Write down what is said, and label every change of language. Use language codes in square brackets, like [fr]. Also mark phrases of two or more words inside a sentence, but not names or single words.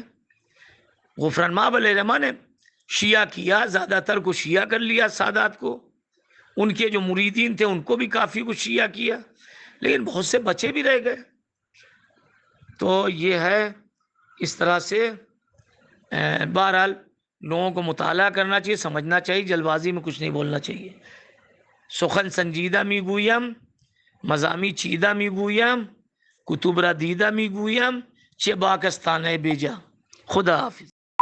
[ur] غفران مآب علیہ الرحمہ نے شیعہ کیا، زیادہ تر کو شیعہ کر لیا سادات کو، ان کے جو مریدین تھے ان کو بھی کافی کچھ شیعہ کیا، لیکن بہت سے بچے بھی رہ گئے۔ تو یہ ہے اس طرح سے بہرحال لوگوں کو مطالعہ کرنا چاہیے، سمجھنا چاہیے، جلد بازی میں کچھ نہیں بولنا چاہیے۔ [fa] سخن سنجیدہ می گویم، مضامی چیدہ می گویم، کتب را دیدہ می گویم، چه باکستانه بیجا۔ [ur] خدا حافظ۔